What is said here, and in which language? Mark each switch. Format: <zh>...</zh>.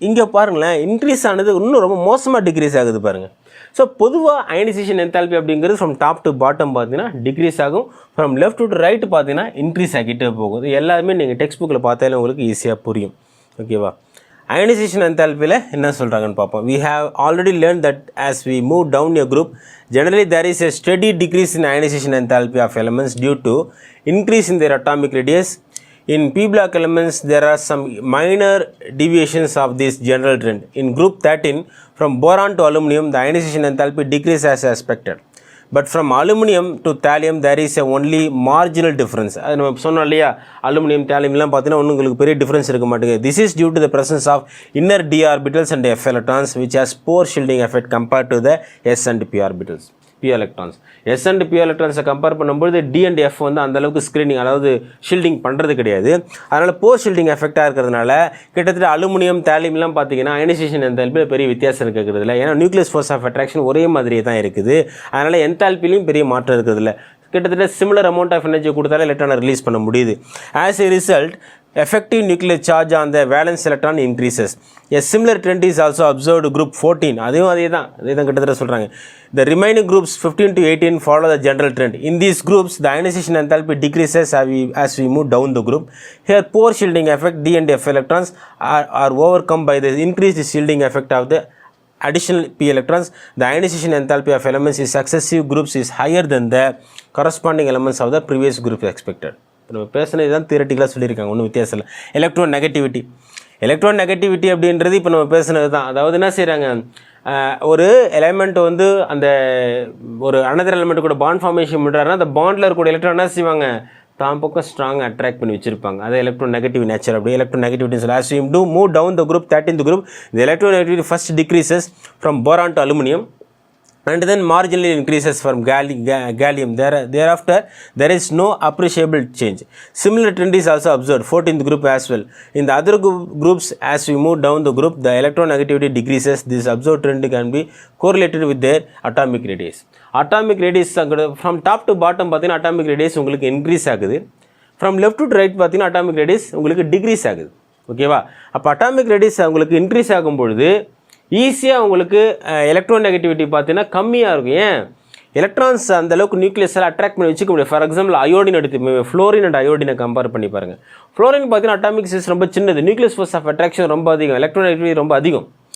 <ta>இங்கே பாருங்களேன் இன்க்ரீஸ் ஆனது இன்னும் ரொம்ப மோசமாக டிக்ரீஸ் ஆகுது பாருங்கள். ஸோ பொதுவாக அயனைசேஷன் என்தால்பி அப்படிங்கிறது ஃப்ரம் டாப் டு பாட்டம் பார்த்தீங்கன்னா டிக்ரீஸ் ஆகும், ஃப்ரம் லெஃப்ட் டு ரைட் பார்த்தீங்கன்னா இன்க்ரீஸ் ஆகிட்டே போகுது. எல்லாருமே நீங்கள் டெக்ஸ்ட் புக்கில் பார்த்தாலே உங்களுக்கு ஈஸியாக புரியும். ஓகேவா? அயனைசேஷன் என்தால்பியில் என்ன சொல்கிறாங்கன்னு பார்ப்போம்.</ta> <en>We have already learned that as we move down a group, generally there is a steady decrease in ionization enthalpy of elements due to increase in their atomic radius. In p-block elements, there are some minor deviations of this general trend. In group 13, from boron to aluminum, the ionization enthalpy decreases as expected. But from aluminum to thallium, there is a only marginal difference.</en> <ta>அது நம்ம சொன்னோம் இல்லையா, aluminium தேலியம்லாம் பார்த்தீங்கன்னா ஒன்றும் உங்களுக்கு பெரிய difference இருக்க மாட்டேங்குது.</ta> <en>This is due to the presence of inner d orbitals and f electrons which has poor shielding effect compared to the s and p orbitals. p electrons.</en> <ta>s and p electrons compare பண்ணும்போது d and f வந்து அந்த அளவுக்கு screening அதாவது shielding பண்ணுறது கிடையாது. அதனால் post shielding எஃபெக்டாக இருக்கிறதுனால கிட்டத்தட்ட அலுமினியம் தேலியம்லாம் பார்த்தீங்கன்னா அயனைசேஷன் என்தால்பியில் பெரிய வித்தியாசம் இருக்கிறதுல. ஏன்னா நியூக்ளியஸ் ஃபோர்ஸ் ஆஃப் அட்ராக்ஷன் ஒரே மாதிரியே தான் இருக்குது. அதனால் என்தால்பிலையும் பெரிய மாற்றம் இருக்கிறதுல. கிட்டத்தட்ட சிமிலர் அமௌண்ட் ஆஃப் எனர்ஜி கொடுத்தாலே எலக்ட்ரானை ரிலீஸ் பண்ண முடியுது.</ta> <en>As a result effective nuclear charge on the valence electron increases. A similar trend is also observed group 14.</en> <ta>அதே தான் கிட்டத்தட்ட சொல்கிறாங்க.</ta> <en>The remaining groups 15 to 18 follow the general trend. In these groups, the ionization enthalpy decreases as we move down the group. Here, poor shielding effect D and F electrons are overcome by the increased shielding effect of the additional p electrons. The ionization enthalpy of elements in successive groups is higher than the corresponding elements of the previous group expected.</en> <ta>நம்ம பேசினது தான் தியரட்டிக்கலாக சொல்லியிருக்காங்க, ஒன்றும் வித்தியாசம் இல்லை. Electron negativity அப்படின்றது இப்போ நம்ம பேசுனது தான். அதாவது என்ன செய்கிறாங்க, ஒரு எலிமெண்ட் வந்து அந்த ஒரு அனதர் எலிமெண்ட் கூட பாண்ட் ஃபார்மேஷன் பண்ணுறாருன்னா அந்த பாண்டில் இருக்கக்கூடிய எலக்ட்ரான் என்ன செய்வாங்க, தான் பக்கம் ஸ்ட்ராங் அட்ராக்ட் பண்ணி வச்சிருப்பாங்க. அது எலக்ட்ரான் நெகட்டிவ் நேச்சர். அப்படி எலக்ட்ரான் நெகட்டிவிட்டி சொல்ல</ta> <en>as we move down the group 13th group, the electron negativity first decreases from boron to aluminum and then marginally increases from gallium. Thereafter, there is no appreciable change. Similar trend is also observed 14th group as well. In the other groups, as we move down the group, the electronegativity decreases. This observed trend can be correlated with their atomic radius. Atomic radius from top to bottom</en> <ta>பார்த்தீங்கன்னா atomic radius உங்களுக்கு increase ஆகுது.</ta> <en>From left to right</en> <ta>பார்த்தீங்கன்னா atomic radius உங்களுக்கு decrease ஆகுது. ஓகேவா? அப்போ atomic radius உங்களுக்கு increase ஆகும்பொழுது ஈஸியாக உங்களுக்கு எலக்ட்ரான் நெகட்டிவிட்டி பார்த்தீங்கன்னா கம்மியாக இருக்கும். ஏன், எலக்ட்ரான்ஸ் அந்தளவுக்கு நியூக்ளியஸால் அட்ராக்ட் பண்ணி வச்சுக்க முடியும். ஃபார் எக்ஸாம்பிள் அயோடின் எடுத்து ஃப்ளோரின் அண்ட் அயோடினை கம்பேர் பண்ணி பாருங்கள். ஃப்ளோரின் பார்த்தீங்கன்னா அட்டாமிக் சைஸ் ரொம்ப சின்னது, நியூக்ளியஸ் ஃபோர்ஸ் ஆஃப் அட்ராக்ஷன் ரொம்ப அதிகம், எலக்ட்ரான் நெகட்டிவிட்டி ரொம்ப அதிகம்.</ta>